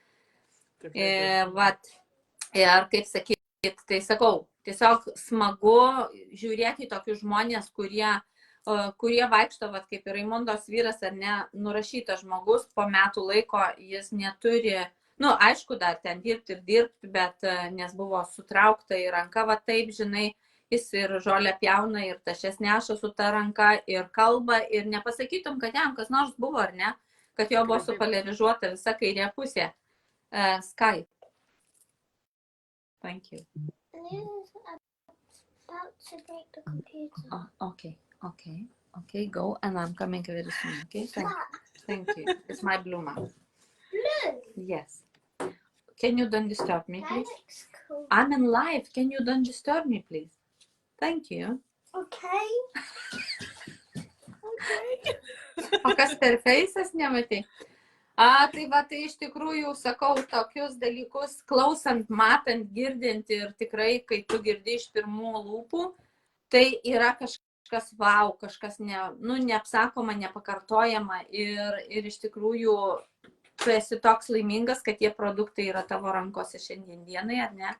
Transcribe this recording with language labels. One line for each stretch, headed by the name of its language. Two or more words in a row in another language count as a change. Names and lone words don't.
Lithuanian: Vat, ir kaip sakyt, tai sakau, tiesiog smagu žiūrėti tokius žmonės, kurie vaikšto, vat, kaip ir Raimondos vyras, ar ne, nurašytas žmogus, po metų laiko jis neturi, Nu, aišku, dar ten dirbti, bet nes buvo sutraukta į ranką, va taip, žinai, jis ir žolę pjauna, ir tašes neša su ta ranka, ir kalba, ir nepasakytum, kad jam kas nors buvo, ar ne, kad jo buvo supolarizuota visa kairė pusė.
English: Sky. Thank you. About to break the computer. Oh, okay, go, and I'm coming very soon, okay? Thank you. It's my blue mouse. Blue. Yes. Can you don't disturb me, That please? looks cool. I'm in live. Can you don't disturb me, please? Thank you. Okay.
Lithuanian: O kas per feisas nematai? Tai va, tai iš tikrųjų sakau tokius dalykus, klausant, matant, girdint ir tikrai, kai tu girdi iš pirmų lūpų, tai yra kažkas wow, kažkas neapsakoma, nepakartojama ir iš tikrųjų tu esi toks laimingas, kad tie produktai yra tavo rankose šiandien dienai, ar ne?